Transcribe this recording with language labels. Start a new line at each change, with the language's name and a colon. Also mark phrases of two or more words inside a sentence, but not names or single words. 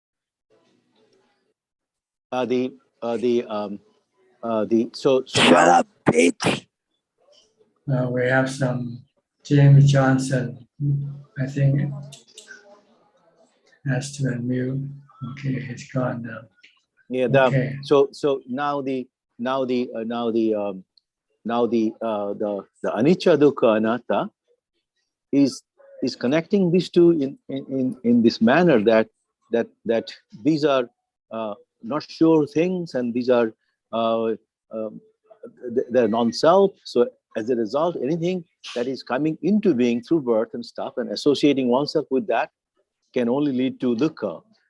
English: So shut up, bitch. We have some James Johnson. I think has to unmute. Okay, he's gone now. Yeah. Okay. So now the
Pali: anicca, dukkha, anatta
English: is connecting these two in this manner that these are not sure things, and these are they're non-self. So as a result, anything that is coming into being through birth and stuff and associating oneself with that can only lead to dukkha.